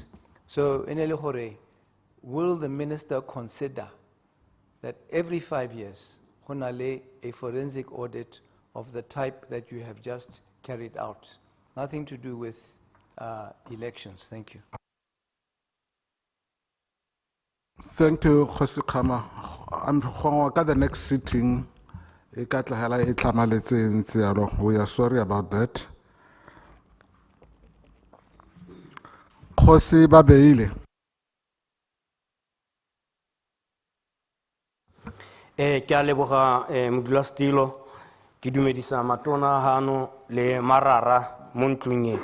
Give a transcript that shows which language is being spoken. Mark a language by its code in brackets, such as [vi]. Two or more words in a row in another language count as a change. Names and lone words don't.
[en] So, will the minister consider that every 5 years, [st] ho na le [en] a forensic audit of the type that you have just carried out. Nothing to do with elections. Thank you. Thank you, Khosi Khama. I'm going the next sitting. We are sorry about that. Khosi Babeile. [tn] Ke a leboga modulasetilo ke dumedisa matona hano le marara mo ntlong e.